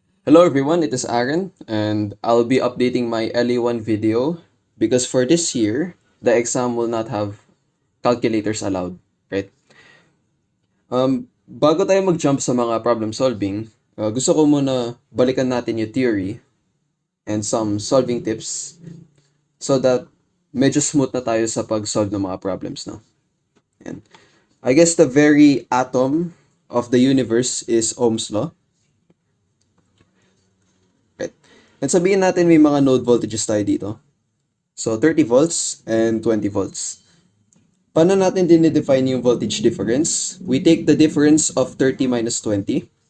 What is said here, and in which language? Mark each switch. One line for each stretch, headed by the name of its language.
English: Hello everyone, it is Aaron and I'll be updating my LE1 video because for this year, the exam will not have calculators allowed, right?
Filipino: Bago tayo mag-jump sa mga problem solving, gusto ko muna balikan natin yung theory
English: and some solving tips
Filipino: so that medyo smooth na tayo sa pag-solve ng mga problems, no?
English: And I guess the very atom of the universe is Ohm's law.
Filipino: Right. And sabihin natin may mga node voltages tayo dito.
English: So, 30 volts and 20 volts.
Filipino: Paano natin dinidefine yung voltage difference?
English: We take the difference of 30 minus 20.